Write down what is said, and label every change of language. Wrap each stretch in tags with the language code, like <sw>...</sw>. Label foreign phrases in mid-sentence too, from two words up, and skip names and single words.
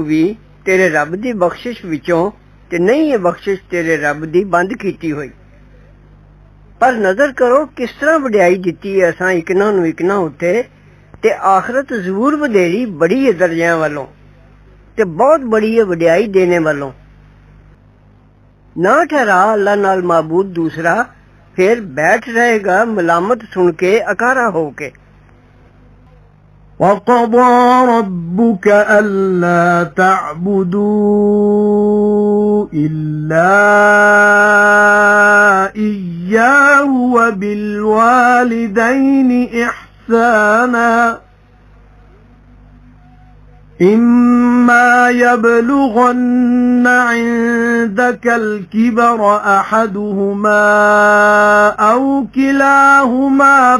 <pa>ਵੀ ਤੇਰੇ ਰੱਬ ਦੀ ਬਖਸ਼ਿਸ਼ ਵਿੱਚੋਂ ਤੇ ਨਹੀਂ ਇਹ ਬਖਸ਼ਿਸ਼ ਤੇਰੇ ਰੱਬ ਦੀ ਬੰਦ ਕੀਤੀ ਹੋਈ ਪਰ ਨਜ਼ਰ ਕਰੋ ਕਿਸ ਤਰ੍ਹਾਂ ਵਡਿਆਈ ਦਿੱਤੀ ਹੈ ਅਸਾਂ ਇਕਨਾਂ ਨੂੰ ਇਕਨਾਂ ਉੱਤੇ ਤੇ ਆਖਰਤ ਜ਼ਰੂਰ ਵਧੇਰੀ ਬੜੀ ਹੈ ਦਰਜਿਆਂ ਵੱਲੋਂ ਤੇ ਬਹੁਤ ਬੜੀ ਹੈ ਵਡਿਆਈ ਦੇਣੇ ਵੱਲੋਂ ਨਾ ਠਹਿਰਾ ਅੱਲਾ ਨਾਲ ਮਾਬੂਦ ਦੂਸਰਾ ਫਿਰ ਬੈਠ ਰਹੇਗਾ ਮਲਾਮਤ ਸੁਣ ਕੇ ਅਕਾਰਾ ਹੋ ਕੇ</pa> <ar>وَقَضَى رَبُّكَ أَلَّا تَعْبُدُوا إِلَّا إِيَّاهُ وَبِالْوَالِدَيْنِ إِحْسَانًا إِمَّا يَبْلُغَنَّ عِندَكَ الْكِبَرَ أَحَدُهُمَا أَوْ كِلَاهُمَا</ar>